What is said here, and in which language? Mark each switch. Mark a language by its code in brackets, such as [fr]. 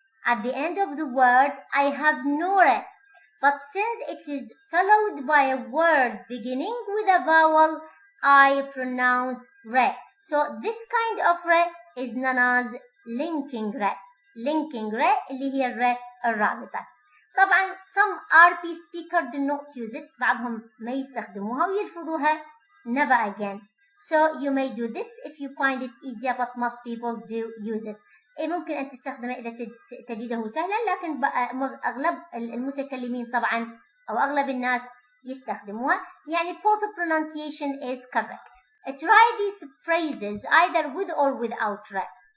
[en] At the end of the word I have no ra. But since it is followed by a word beginning with a vowel, I pronounce ra. So this kind of ra is known as linking ra. [ar] اللي هي الرا الرابطة. [en] طبعا some RP speaker do not use it. [ar] بعضهم ما يستخدموها ويلفظوها never again. [en] So you may do this if you find it easier, but most people do use it. [ar] ممكن أن تستخدمه إذا تجده سهلا، لكن أغلب المتكلمين طبعا أو أغلب الناس يستخدموها. [en] يعني both pronunciation is correct. Try these phrases either with or without ra.